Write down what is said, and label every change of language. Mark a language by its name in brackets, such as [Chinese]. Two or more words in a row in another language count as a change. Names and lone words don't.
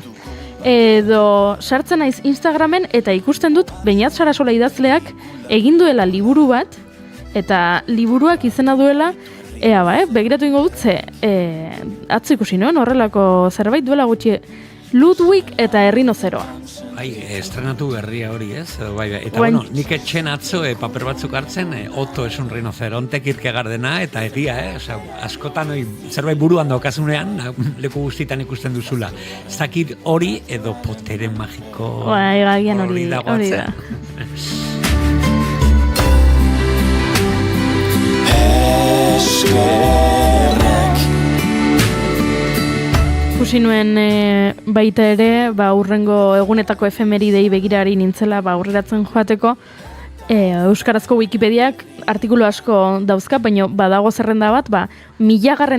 [Basque] Edo sartzen naiz Instagramen eta ikusten dut Beñat Sarasola idazleak egin duela liburu bat, eta liburuak izena duela, begiratu ingo dut ze, atzo ikusi nuen horrelako zerbait duela gutxi, Ludwig eta errinozeroa. Estrenatu berria hori, ez? Eta bueno, nik etxen atzo paper batzuk hartzen, [Spanish] Otto es un rinoceronte [Basque] Kierkegaardena, eta egia, askotan zerbait buruan daukasunean, leku guztitan ikusten duzula. Ez dakit hori edo potere magiko hori dagoatzen. Ikusi nuen baita ere, urrengo egunetako efemeridei begirari nintzela aurreratzen joateko, Euskarazko Wikipediak artikulu asko dauzka, baina badago zerrenda bat, 1000.